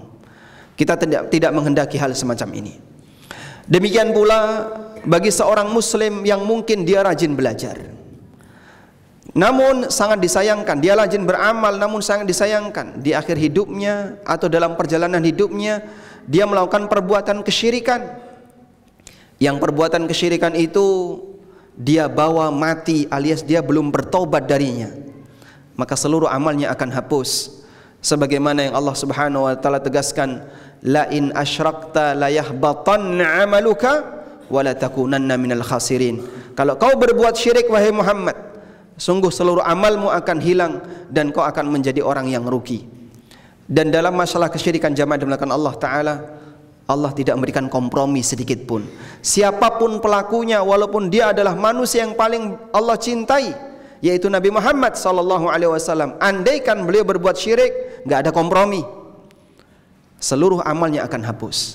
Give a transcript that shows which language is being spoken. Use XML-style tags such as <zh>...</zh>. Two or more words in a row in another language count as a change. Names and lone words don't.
<id>Kita tidak menghendaki hal semacam ini. Demikian pula bagi seorang muslim yang mungkin dia rajin belajar, namun sangat disayangkan, dia rajin beramal namun sangat disayangkan di akhir hidupnya atau dalam perjalanan hidupnya dia melakukan perbuatan kesyirikan. Yang perbuatan kesyirikan itu dia bawa mati alias dia belum bertobat darinya, maka seluruh amalnya akan hapus. Sebagaimana yang Allah</id> <ar>سبحانه وتعالى</ar> <id>tegaskan,</id> <ar>لئن أشركت ليحبطن عملك ولتكونن من الخاسرين.</ar> <id>Kalau kau berbuat syirik wahai Muhammad, sungguh seluruh amalmu akan hilang dan kau akan menjadi orang yang rugi. Dan dalam masalah kesyirikan jamaah dimulakan Allah taala, Allah tidak memberikan kompromi sedikit pun. Siapapun pelakunya, walaupun dia adalah manusia yang paling Allah cintai, yaitu Nabi Muhammad SAW, andaikan beliau berbuat syirik, nggak ada kompromi, seluruh amalnya akan hapus.</id>